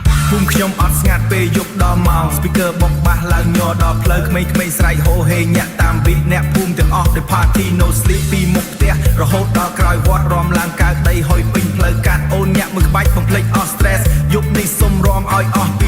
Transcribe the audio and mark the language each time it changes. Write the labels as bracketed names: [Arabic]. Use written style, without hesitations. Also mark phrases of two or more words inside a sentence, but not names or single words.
[Khmer] ភូមិខ្ញុំអត់ស្ងាត់ពេលយប់ដល់ម៉ោង speaker បំបាសឡើងញ័រដល់ផ្លូវក្មេងៗស្រែកហូហេញាក់តាមbeatអ្នកភូមិទាំងអស់ដែល [English] party no sleep [Khmer] ពីមុខផ្ទះរហូតដល់ក្រោយវត្តរំឡើងកើតដីហុយពេញផ្លូវកាត់អូនញាក់មួយក្បាច់បំភ្លេចអស់ stress យប់នេះសុំរំឲ្យ